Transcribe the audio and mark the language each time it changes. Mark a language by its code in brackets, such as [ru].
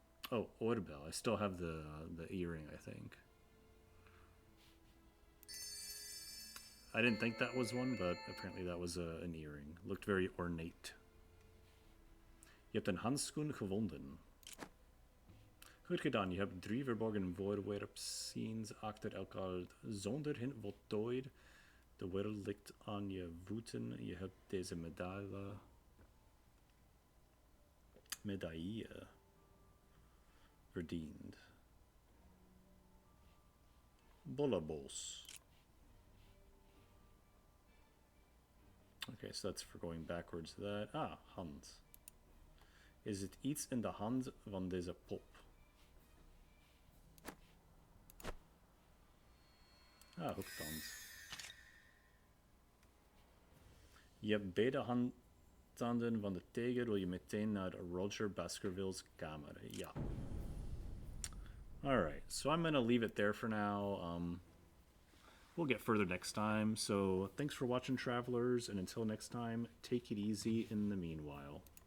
[en] Oh, oorbel. I still have the earring, I think. I didn't think that was one, but apparently that was an earring. Looked very ornate. [nl] Je hebt een handschoen gevonden. Goed gedaan, je hebt 3 verborgen voorwerpscenes achter elkaar zonder hint voltooid. De wereld ligt aan je voeten. Je hebt deze medaille verdiend. Bollebos. [en] Okay, so that's for going backwards to that. Ah, hand. [nl] Is het iets in de hand van deze pop? Ah, hoektand. Je hebt beide handtanden van de tijger. Wil je meteen naar Roger Baskervilles' kamer? Ja. [en] Alright, so I'm going to leave it there for now. We'll get further next time. So thanks for watching, travelers. And until next time, take it easy in the meanwhile.